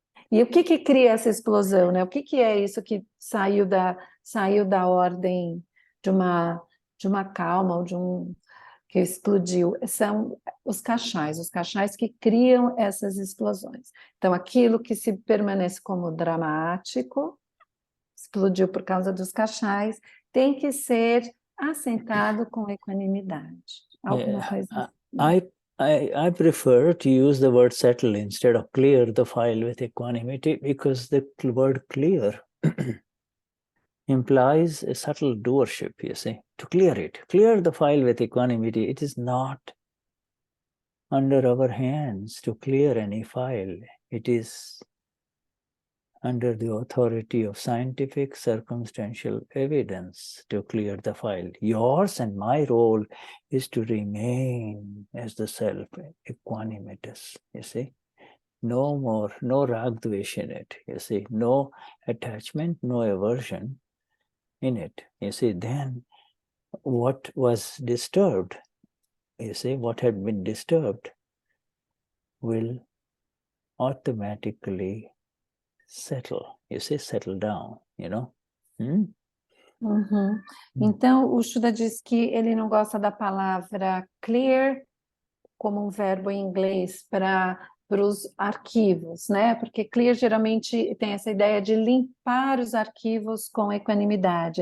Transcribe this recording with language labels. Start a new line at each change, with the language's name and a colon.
Portuguese: E o que cria essa explosão, né? O que é isso que saiu da ordem de uma calma, ou que explodiu? São os cachais que criam essas explosões. Então, aquilo que se permanece como dramático, explodiu por causa dos cachais, tem que ser assentado com equanimidade. Alguma coisa assim.
English: I prefer to use the word settle instead of clear the file with equanimity, because the word clear implies a subtle doership, you see. To clear the file with equanimity, it is not under our hands to clear any file. It is under the authority of scientific circumstantial evidence to clear the file. Yours and my role is to remain as the self, equanimitous, you see. No more, no ragdvesh in it, you see. No attachment, no aversion in it, you see. Then what was disturbed, you see, what had been disturbed will automatically settle, you see, settle down, you know.
Portuguese: Então, o Shuddha diz que ele não gosta da palavra clear como um verbo em inglês para os arquivos, né? Porque clear geralmente tem essa ideia de limpar os arquivos com equanimidade.